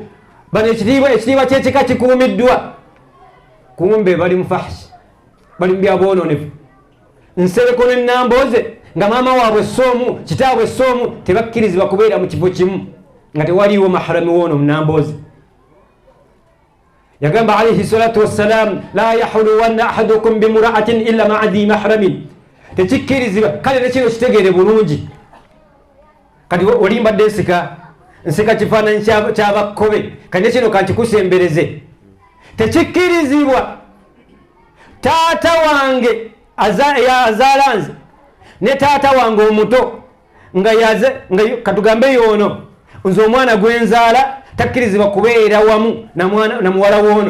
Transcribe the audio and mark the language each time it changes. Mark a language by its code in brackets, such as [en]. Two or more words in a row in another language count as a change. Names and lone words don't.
[lg] Bano ekitiibwa ky'ekika kikuumiddwa. Kumbe bali mu fahshi, bali mu byabwononefu. Nsereko n'ennambooze nga maama waabwe Ssoomu, kitaabwe Ssoomu tebakkirizibwa kubeera mu kifo kimu nga tewaliiwo maharami woono munambooze. [ar] Yagamba عليه الصلاة والسلام لا يخلون أحدكم بامرأة إلا مع ذي محرم. [lg] Tekikkirizibwa. Kale ne kino kitegeere bulungi. Kati olimbadde nseka kifaananyi ky'abakkobe, kati ne kino kankikusembereze. Tekikkirizibwa taata wange azaala nze ne taata wange omuto nga katugambe yoono nze omwana gwenzaala takkirizibwa kubeera wamu na muwala woono.